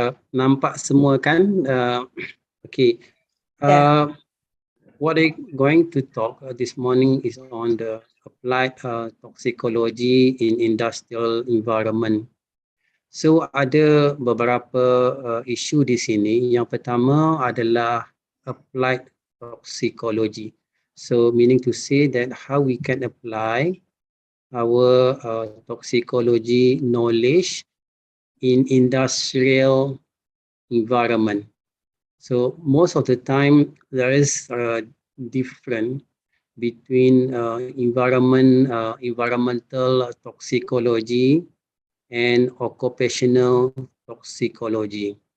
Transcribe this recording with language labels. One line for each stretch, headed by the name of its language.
Malay: Nampak semua kan? Okay.
English: What I'm going to talk this morning is on the applied toxicology in industrial environment.
Malay: So ada beberapa isu di sini. Yang pertama adalah applied toxicology.
English: So meaning to say that how we can apply our toxicology knowledge in industrial environment. So most of the time there is a difference between environmental toxicology and occupational toxicology.